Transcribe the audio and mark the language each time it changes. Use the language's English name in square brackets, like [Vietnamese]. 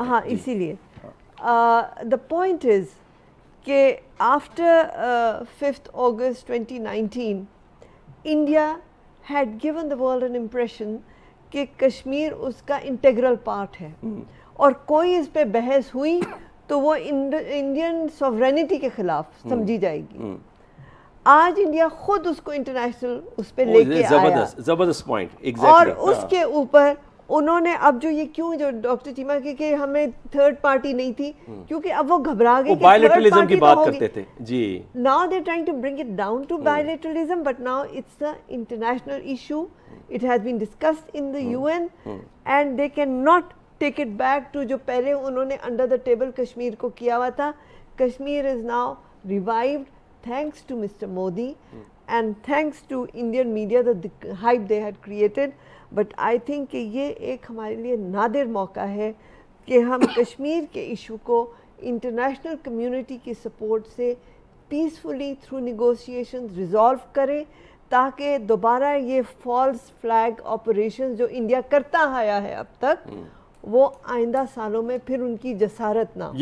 [Urdu] ہاں اسی لیے [English] the point is [Urdu] کہ [English] after 5th August 2019 India had given the world an impression [Urdu] کہ کشمیر اس کا انٹیگرل پارٹ ہے, اور کوئی اس پہ بحث ہوئی تو وہ انڈین سوورینٹی کے خلاف سمجھی جائے گی. آج انڈیا خود اس کو انٹرنیشنل اس پہ لے کے آیا, زبردست پوائنٹ. اور اس کے اوپر انہوں نے اب جو یہ کیوں جو ڈاکٹر چیمہ کی کہ ہمیں تھرڈ پارٹی نہیں تھی, کیونکہ اب وہ گھبرا گئے کہ بائیلیٹرلزم کی بات کرتے تھے جی. [English] Now they're trying to bring it down to bilateralism, but now it's an international issue. It has been discussed in the UN and they cannot take it back to [Urdu] جو پہلے انہوں نے [English] under the table [Urdu] کشمیر کو کیا ہوا تھا. [English] Kashmir is now revived thanks to Mr. Modi and thanks to Indian media, the hype they had created. But I think [Urdu] کہ یہ ایک ہمارے لیے نادر موقع ہے کہ ہم کشمیر کے ایشو کو انٹرنیشنل کمیونٹی کی سپورٹ سے پیسفلی تھرو نیگوشیشنز ریزالو کریں, تاکہ دوبارہ یہ فالس فلیگ آپریشن جو انڈیا کرتا آیا ہے اب تک وہ آئندہ سالوں میں پھر ان کی جسارت نہ.